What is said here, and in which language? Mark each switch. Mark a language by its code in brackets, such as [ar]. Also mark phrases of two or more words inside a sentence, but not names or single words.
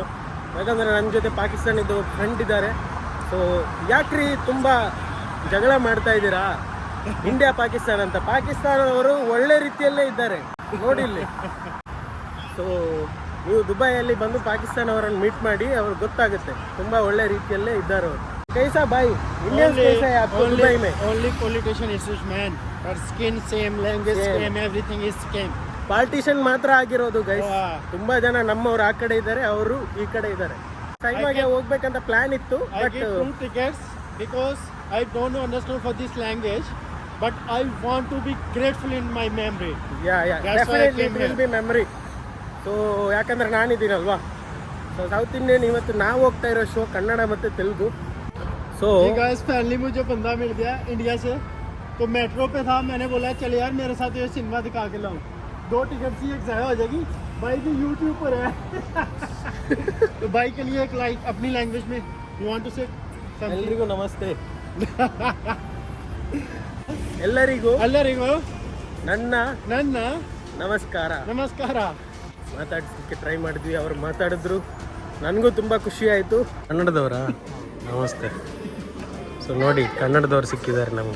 [kn] ಯಾಕಂದರೆ ನನ್ನ ಜೊತೆ ಪಾಕಿಸ್ತಾನದ ಫ್ರೆಂಡ್ ಇದ್ದಾರೆ. ಸೊ ಯಾಕ್ರಿ ತುಂಬ ಜಗಳ ಮಾಡ್ತಾ ಇದ್ದೀರಾ ಇಂಡಿಯಾ ಪಾಕಿಸ್ತಾನ ಅಂತ? ಪಾಕಿಸ್ತಾನದವರು ಒಳ್ಳೆ ರೀತಿಯಲ್ಲೇ ಇದ್ದಾರೆ ನೋಡಿ ಇಲ್ಲಿ. ಸೊ ನೀವು ದುಬೈಯಲ್ಲಿ ಬಂದು ಪಾಕಿಸ್ತಾನವರನ್ನು ಮೀಟ್ ಮಾಡಿ, ಅವ್ರಿಗೆ ಗೊತ್ತಾಗುತ್ತೆ ತುಂಬ ಒಳ್ಳೆ ರೀತಿಯಲ್ಲೇ ಇದ್ದಾರೆ ಅವರು. [hi] कैसा भाई इंडियन कैसा है आपको दुबई में? [en] Only politician is man. Our skin same, language same, everything is same. [kn] ಪಾರ್ಟಿಷನ್ ಮಾತ್ರ ಆಗಿರೋದು ಗೈಸ್. ತುಂಬಾ ಜನ ನಮ್ಮವ್ರು ಆ ಕಡೆ ಇದ್ದಾರೆ, ಅವರು ಈ ಕಡೆ ಇದ್ದಾರೆ. ಸೈಮಾಗೆ ಹೋಗ್ಬೇಕಂತ ಪ್ಲಾನ್ ಇತ್ತು, [en] I ಬಟ್ get 2 tickets because I don't understand for this language, but I want to be grateful in my memory. definitely it will be memory. [kn] ಸೊ ಯಾಕಂದ್ರೆ ನಾನಿದ್ದೀನಲ್ವಾ. [en] so South Indian [kn] ಇವತ್ತು ನಾವು ಹೋಗ್ತಾ ಇರೋ ಶೋ ಕನ್ನಡ ಮತ್ತು ತೆಲುಗು. [en] So guys, [hi] पहले मुझे बंदा मिल गया इंडिया से, तो मेट्रो पे था. मैंने बोला चल यार मेरे साथ ये सिनेमा दिखा के लाऊं. 2 टिकट ही एक ज़ाया हो जाएगी. भाई भी यूट्यूब पर है. तो भाई के लिए एक लाइक अपनी लैंग्वेज में [en] you want to say [kn] ಎಲ್ರಿಗೂ ನಮಸ್ತೆ. ಎಲ್ಲರಿಗೂ ನನ್ನ ನಮಸ್ಕಾರ. ಮಾತಾಡ್ಸಲಿಕ್ಕೆ ಟ್ರೈ ಮಾಡಿದ್ವಿ, ಅವ್ರು ಮಾತಾಡಿದ್ರು, ನನಗೂ ತುಂಬ ಖುಷಿ ಆಯಿತು. ಕನ್ನಡದವರಾ? ನಮಸ್ತೆ. ಸೊ ನೋಡಿ, ಕನ್ನಡದವ್ರು ಸಿಕ್ಕಿದ್ದಾರೆ ನಮಗೆ.